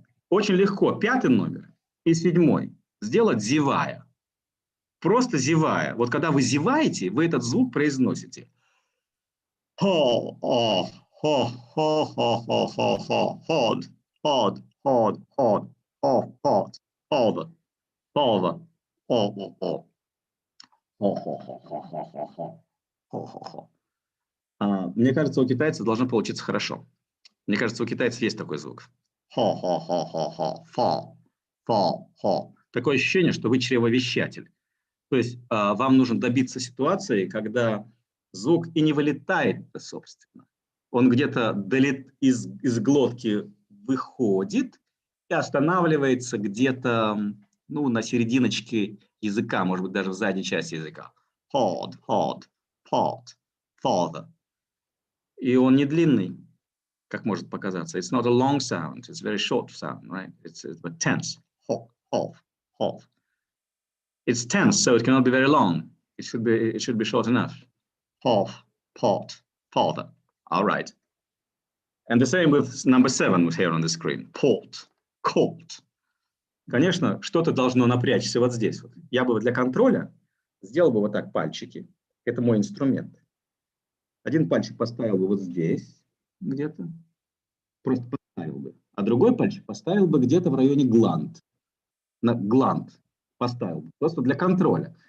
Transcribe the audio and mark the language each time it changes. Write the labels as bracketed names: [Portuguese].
[Russian] Очень легко 5-й номер и 7-й сделать зевая. Просто зевая. Вот когда вы зеваете, вы этот звук произносите. [English] Hard, hard, hard, hard, hard, hard, hard, hard, [Russian] Мне кажется, у китайцев должно получиться хорошо. Мне кажется, у китайцев есть такой звук. Такое ощущение, что вы чревовещатель. То есть вам нужно добиться ситуации, когда звук и не вылетает, собственно. Он где-то из глотки выходит и останавливается где-то на серединочке языка, может быть, даже в задней части языка. [English] Hard, hard, hard, father. [Russian] И он не длинный, как может показаться. [English] It's not a long sound. It's a very short sound, right? It's but tense. Half, half, half. It's tense, so it cannot be very long. It should be short enough. Half, part, father. All right. And the same with number 7 here on the screen. Port, cold. [Russian] Конечно, что-то должно напрячься вот здесь. Вот. Я бы для контроля сделал бы вот так пальчики. Это мой инструмент. Один пальчик поставил бы вот здесь где-то. Просто поставил бы. А другой пальчик поставил бы где-то в районе гланд. На гланд поставил бы. Просто для контроля.